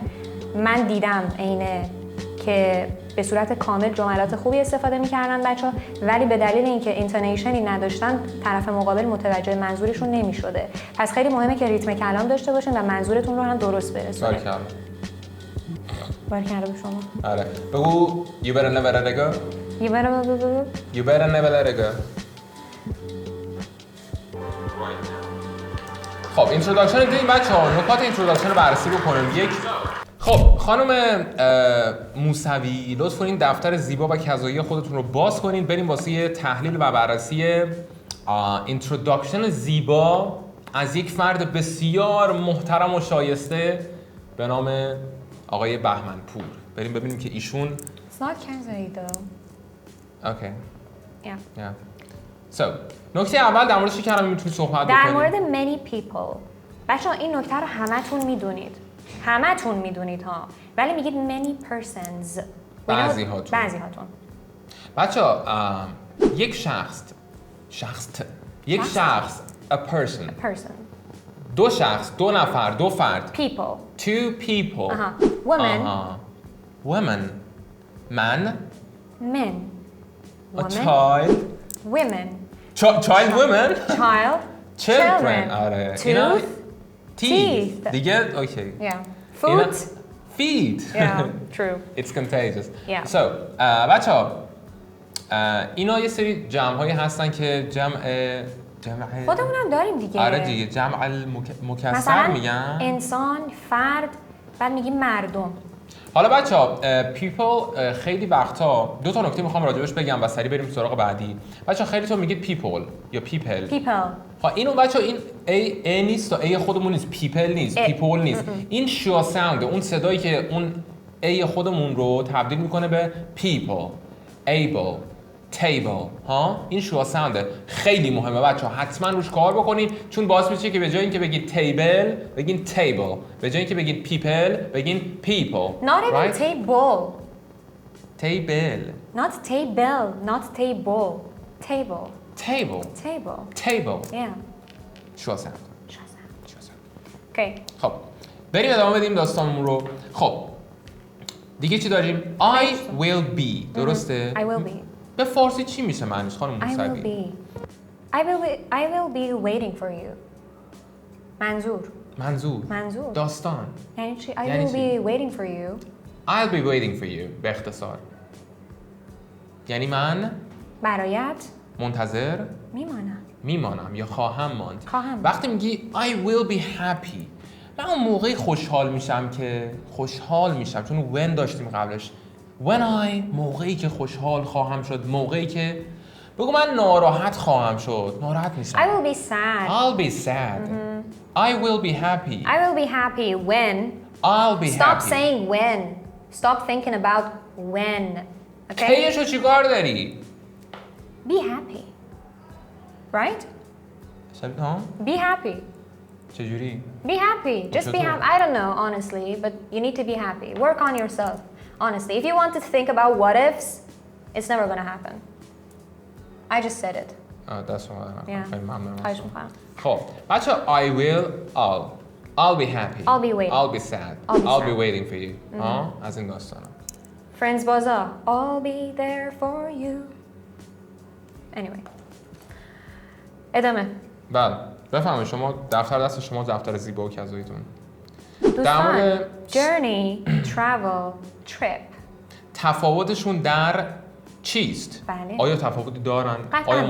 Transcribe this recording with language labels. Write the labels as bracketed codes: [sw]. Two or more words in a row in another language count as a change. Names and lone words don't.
[fa] من دیدم اینه که به صورت کامل جملات خوبی استفاده می‌کردن بچه‌ها ولی به دلیل اینکه اینتونیشنی نداشتن طرف مقابل متوجه منظورشون نمی‌شده. پس خیلی مهمه که ریتم کلام داشته باشین و منظورتون رو هم درست برسونید. باریکلا به شما. آره. بگو [en] you better never let it go. You better never let it go. [fa] خب اینتروداکشن دیدیم بچه‌ها نکات اینتروداکشن رو بررسی بکنیم. یک خب خانم موسوی لطف کنین دفتر زیبا و کذایی خودتون رو باز کنین بریم واسه یه تحلیل و بررسی اینتروداکشن زیبا از یک فرد بسیار محترم و شایسته به نام آقای بهمنپور. بریم ببینیم که ایشون [en] It's not کذایی though. Okay. Yeah. [fa] So نکته اول در مورد چی کلمه میتونید صحبت بکنید؟ در مورد [en] many people. [fa] بچه‌ها این نکته رو همتون میدونید ها ولی میگید [en] many persons. [fa] بعضی هاتون. بچه‌ها یک شخص [en] a person. [fa] دو شخص دو نفر دو فرد [en] people. two people. women. man. men. a child. women. child women. children. [fa] آره. [en] teeth. [fa] دیگه اوکی. [en] foot. feet. True. It's contagious. Yeah. [fa] So بچه‌ها اینا یه سری جمع‌هایی هستن که جمع خودمونم داریم دیگه. آره دیگه جمع مکسر میگن. انسان فرد بعد میگیم مردم. حالا بچه‌ها people خیلی وقتا دو تا نکته میخوام راجبش بگم و سریع بریم سراغ بعدی. بچه‌ها خیلی تو میگید people یا people. ها اینو بچه‌ها این ا نیست تا ای خودمون نیست people نیست people نیست. این [en] schwa sound [fa] اون صدایی که اون ای خودمون رو تبدیل میکنه به [en] people able table [fa] ها این [en] schwa sound [fa] خیلی مهمه بچه‌ها حتما روش کار بکنین چون باعث میشه که به جای اینکه بگید table بگین table به جای اینکه بگید people بگین people [en] not even table not table schwa sound [fa] اوکی خب بریم ادامه بدیم داستانمون رو. خب دیگه چی داریم [en] I will be [fa] درسته [en] I will be [fa] به فارسی چی میشه معنیش خانم موسوی؟ [en] I will be waiting for you. [fa] منظور. داستان. یعنی چی؟ [en] I will be waiting for you. I'll be waiting for you [fa] به اختصار. یعنی من برایت منتظر میمانم یا خواهم ماند. وقتی میگی [en] I will be happy [fa] من اون موقعی خوشحال میشم چون when داشتیم قبلش [en] when I [fa] موقعی که خوشحال خواهم شد موقعی که بگو من ناراحت خواهم شد ناراحت میشم [en] I will be sad I'll be sad I will be happy when I'll be stop happy saying when stop thinking about when Okay? [fa] کیشو چیکار داری؟ [en] Be happy. Right? [fa] ها؟ [en] Be happy. [fa] چجوری؟ [en] Be happy. Just be [fa] چطور؟ [en] happy. I don't know, honestly, but you need to be happy. Work on yourself. Honestly, if you want to think about what ifs, it's never gonna happen. I just said it. [fa] دست اومدن. [en] Yeah. [fa] خیلی ممنونم. خواهش می‌کنم. خب بچه [en] I will I'll be happy. I'll be waiting. I'll be sad. I'll be sad. waiting for you. [fa] ها؟ از این داستانا. [en] Friends Bazaar. I'll be there for you. Anyway. [fa] ادامه. بله. بفهمید شما دفتر دست شما دفتر زیبا و کذاییتون. دوستان مورد- [en] journey, travel, trip. [fa] تفاوتشون در چیست؟ بله. آیا تفاوتی دارن؟ قطعاً آیا